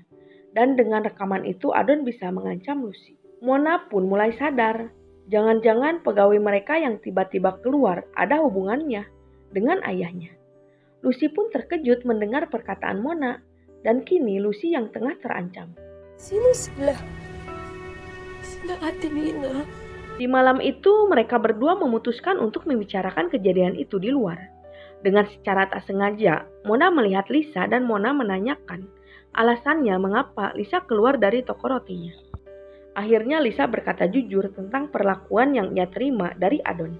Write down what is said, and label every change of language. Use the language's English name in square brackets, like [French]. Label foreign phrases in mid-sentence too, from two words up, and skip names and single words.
[Indonesian] Dan dengan rekaman itu Adon bisa mengancam Lucy. Mona pun mulai sadar, jangan-jangan pegawai mereka yang tiba-tiba keluar ada hubungannya dengan ayahnya. Lucy pun terkejut mendengar perkataan Mona dan kini Lucy yang tengah terancam. [Filipino] Sino sila? Sila Ate Lina. [Indonesian] Di malam itu mereka berdua memutuskan untuk membicarakan kejadian itu di luar. Dengan secara tak sengaja, Mona melihat Lisa dan Mona menanyakan alasannya mengapa Lisa keluar dari toko rotinya. Akhirnya Lisa berkata jujur tentang perlakuan yang ia terima dari Adon.